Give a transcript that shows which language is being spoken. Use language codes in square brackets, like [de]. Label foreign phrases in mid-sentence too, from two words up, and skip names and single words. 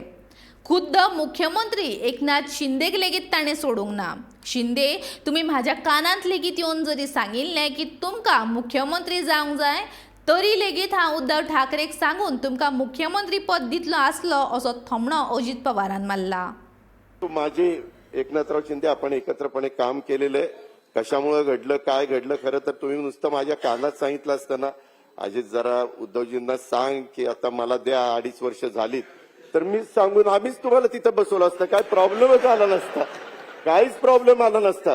[kok] खुद्द मुख्यमंत्री एकनाथ शिंदेक लेगीत ताणें सोडूंक ना। शिंदे, तुम्ही माझ्या कानांत लेगीत येवन जरी सांगिल्लें की तुमकां मुख्यमंत्री जावंक जाय, तरी लेगीत हांव उद्धव ठाकरेक सांगून तुमकां मुख्यमंत्री पद दितलो आसलो असो थमणो अजित पवारान मारला। [mr] माझे एकनाथराव शिंदे आपण एकत्रपणे काम केलेले, कशामुळे घडलं काय घडलं खरं तर तुम्ही नुसतं माझ्या कानात सांगितलं असताना अजित जरा उद्धवजींना सांग की आता मला द्या 2.5 वर्ष झालीत, तर मी सांगून आम्हीच तुम्हाला तिथं बसवलं असतं, काय प्रॉब्लेमच आला नसता, काहीच प्रॉब्लेम आला नसता।